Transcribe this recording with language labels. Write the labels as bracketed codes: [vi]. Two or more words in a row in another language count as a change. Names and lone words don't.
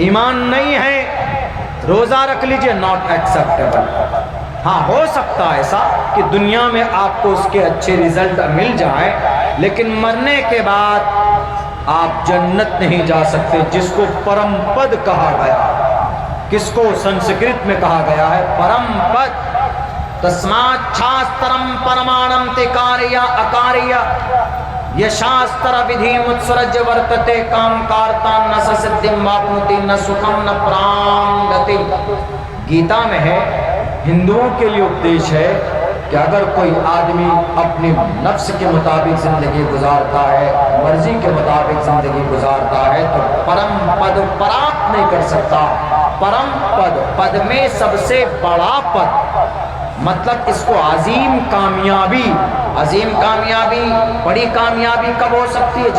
[ur] ایمان نہیں ہے، روزہ رکھ لیجئے، [en] not acceptable. [ur] ہاں، ہو سکتا ہے ایسا کہ دنیا میں آپ کو اس کے اچھے ریزلٹ مل جائیں، لیکن مرنے کے بعد آپ جنت نہیں جا سکتے، جس کو [sa] परम पद [ur] کہا گیا۔ کس کو سنسکرت میں کہا گیا ہے؟ [sa] परम पद. तस्मात् शास्त्रं प्रमाणं ते कार्य अकार्य यः शास्त्र विधिम् उत्सृज्य वर्तते काम कारतः न सिद्धिम् अवाप्नोति न सुखं न परां गतिम्. [ur] گیتا میں ہے، ہندوؤں کے لیے اپدیش ہے کہ اگر کوئی آدمی اپنی نفس کے مطابق زندگی گزارتا ہے، مرضی کے مطابق زندگی گزارتا ہے، تو [sa] परम पद [ur] پراپت نہیں کر سکتا۔ [sa] परम पद, [ur] پد میں سب سے بڑا پد، مطلب اس کو عظیم کامیابی، عظیم کامیابی، بڑی کامیابی کب ہو سکتی ہے؟